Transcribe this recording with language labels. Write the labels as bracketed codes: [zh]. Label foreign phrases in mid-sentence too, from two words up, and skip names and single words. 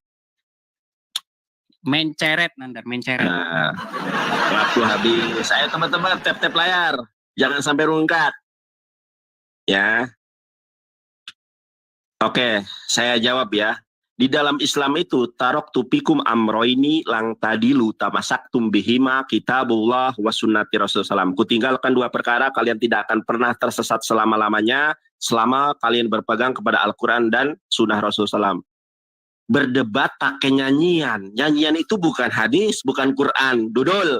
[id] Menceret, Nandar, menceret. Nah, waktu habis. Saya teman-teman tap-tap layar. Jangan sampai rungkat. Ya. Oke, saya jawab ya. Di dalam Islam itu [ar] تركت فيكم أمرين لن تضلوا تمسكتم بهما كتاب الله وسنة رسول الله ﷺ. [id] Kutinggalkan dua perkara, kalian tidak akan pernah tersesat selama-lamanya selama kalian berpegang kepada Al-Quran dan sunnah Rasulullah SAW. Berdebat pakai nyanyian. Nyanyian itu bukan hadis, bukan Quran, dodol.